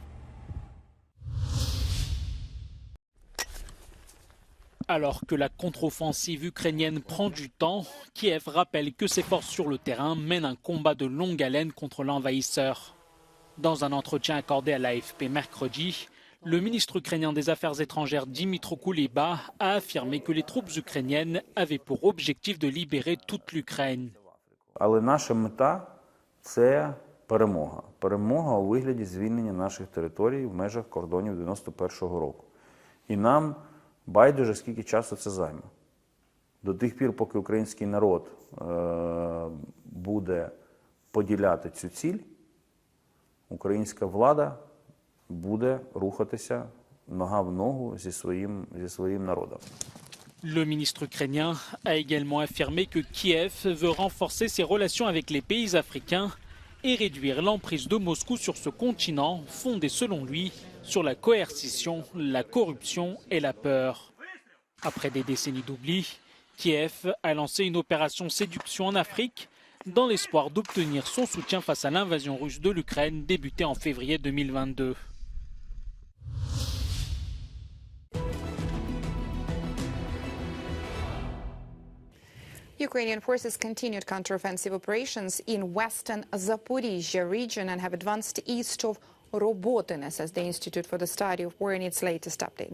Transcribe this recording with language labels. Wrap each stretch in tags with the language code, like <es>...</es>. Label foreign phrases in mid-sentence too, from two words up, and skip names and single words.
<fr>Alors que la contre-offensive ukrainienne prend du temps, Kiev rappelle que ses forces sur le terrain mènent un combat de longue haleine contre l'envahisseur. Dans un entretien accordé à l'AFP mercredi, le ministre ukrainien des Affaires étrangères Dmytro Kuleba a affirmé que les troupes ukrainiennes avaient pour objectif de libérer toute l'Ukraine.</fr> <uk>Але наша мета – це перемога. Перемога у вигляді звільнення наших територій в межах кордонів 91-го року. І нам байдуже, скільки часу це займе. До тих пір, поки український народ буде поділяти цю ціль, українська влада буде рухатися нога в ногу зі своїм народом.</uk> <fr>Le ministre ukrainien a également affirmé que Kiev veut renforcer ses relations avec les pays africains et réduire l'emprise de Moscou sur ce continent fondé selon lui sur la coercition, la corruption et la peur. Après des décennies d'oubli, Kiev a lancé une opération séduction en Afrique dans l'espoir d'obtenir son soutien face à l'invasion russe de l'Ukraine débutée en février 2022.</fr> <en>Ukrainian forces continued counteroffensive operations in western Zaporizhia region and have advanced east of Robotyne, says the Institute for the Study of War in its latest update.</en>